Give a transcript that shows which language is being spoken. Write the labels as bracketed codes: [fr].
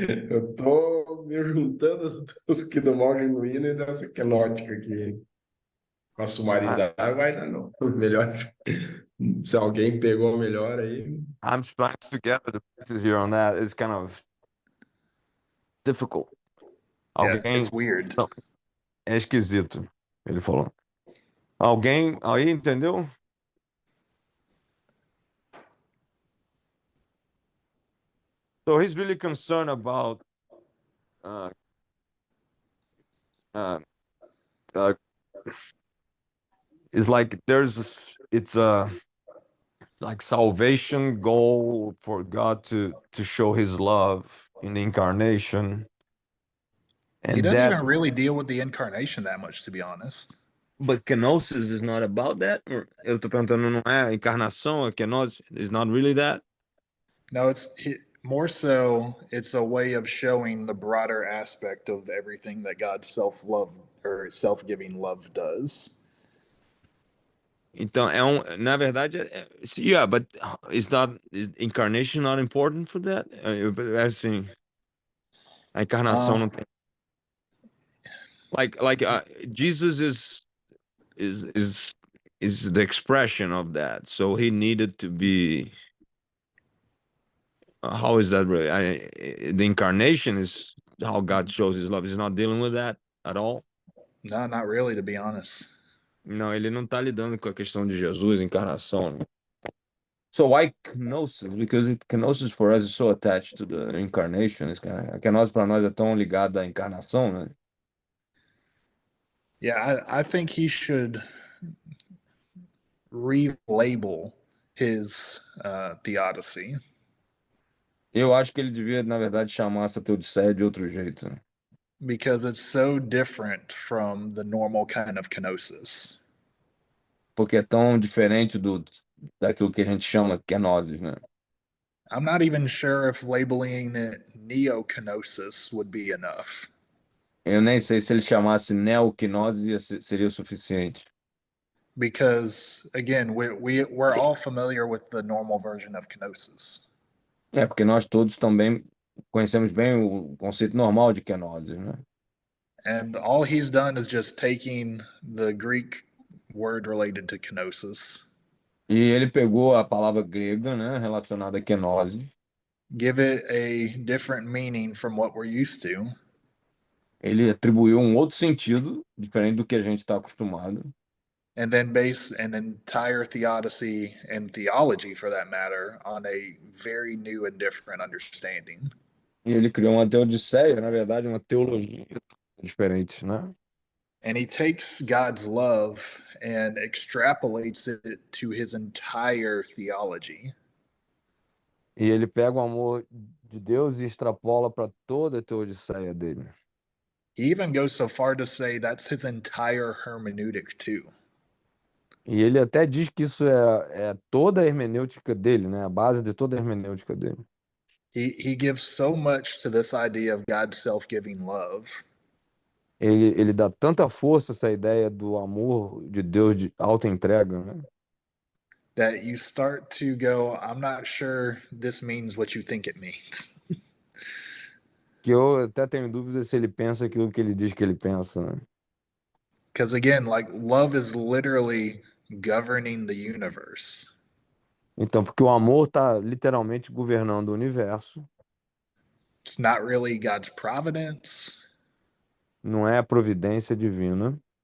[pt] eu tô me juntando os que do mal genuíno e dessa quenótica aqui. Com a sumaridade vai dar não. Melhor. Se alguém pegou melhor aí. [en] I'm trying to gather the pieces here on that. It's kind of difficult. Yeah, [pt] Alguém. [en] it's weird. [pt] Não, é esquisito, ele falou. Alguém aí, entendeu? [en] So he's really concerned about uh, uh, uh, it's like it's a like salvation goal for God to show his love in the incarnation. He And doesn't that, even really deal with the incarnation that much, to be honest. But kenosis is not about that? [pt] Or eu tô perguntando, não é a encarnação, a [en] kenosis is not really that? No, more so, it's a way of showing the broader aspect of everything that God's self love or self giving love does. [pt] Então, na verdade, [en] yeah, but is incarnation not important for that? [pt] Assim, a encarnação Uh, não tem. [en] Like Jesus is is is the expression of that. So he needed to be. How is that really? The incarnation is how God shows His love. He's not dealing with that at all. no, not really, to be honest. [pt] Não, ele não está lidando com a questão de Jesus, encarnação, né? [en] So why kenosis? Because kenosis for us is so attached to the incarnation. [pt] A kenosis para nós é tão ligada à encarnação, né? [en] Yeah, I think he should relabel his theodicy. [pt] Eu acho que ele devia, na verdade, chamar essa teodiceia de outro jeito, né? [en] Because it's so different from the normal kind of kenosis. [pt] Porque é tão diferente daquilo que a gente chama kenosis, né? [en] I'm not even sure if labeling it neo-kenosis would be enough. [pt] Eu nem sei se ele chamasse neoquinose seria o suficiente. [en] Because again, we're all familiar with the normal version of kenosis. [pt] É, porque nós todos também conhecemos bem o conceito normal de kenosis, né? [en] And all he's done is just taking the Greek word related to kenosis, [pt] E ele pegou a palavra grega, né, relacionada a kenose, [en] give it a different meaning from what we're used to, [pt] ele atribuiu um outro sentido, diferente do que a gente está acostumado, [en] and then base an entire theodicy and theology, for that matter, on a very new and different understanding. [pt] e ele criou uma teodiceia, na verdade, uma teologia diferente, né? [en] And he takes God's love and extrapolates it to his entire theology. [pt] E ele pega o amor de Deus e extrapola para toda a teodiceia dele. [en] He even goes so far to say that's his entire hermeneutic too. [pt] E ele até diz que isso é toda a hermenêutica dele, né? A base de toda a hermenêutica dele. [en] He gives so much to this idea of God's self-giving love. [pt] Ele dá tanta força a essa ideia do amor de Deus de alta entrega, né? [en] That you start to go, I'm not sure this means what you think it means. [pt] Que eu até tenho dúvidas se ele pensa aquilo que ele diz que ele pensa, né? [en] Because again, like love is literally governing the universe. [pt] Então, porque o amor está literalmente governando o universo, [en] It's not really God's providence. [pt] não é a providência divina,